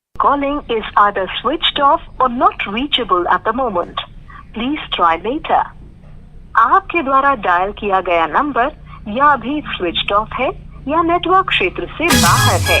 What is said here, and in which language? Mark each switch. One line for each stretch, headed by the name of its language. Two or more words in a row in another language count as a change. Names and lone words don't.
English: calling is either switched off or not reachable at the moment. Please try later.
Hindi: आपके द्वारा डायल किया गया नंबर या अभी
English: switched off
Hindi: है या नेटवर्क क्षेत्र से बाहर है।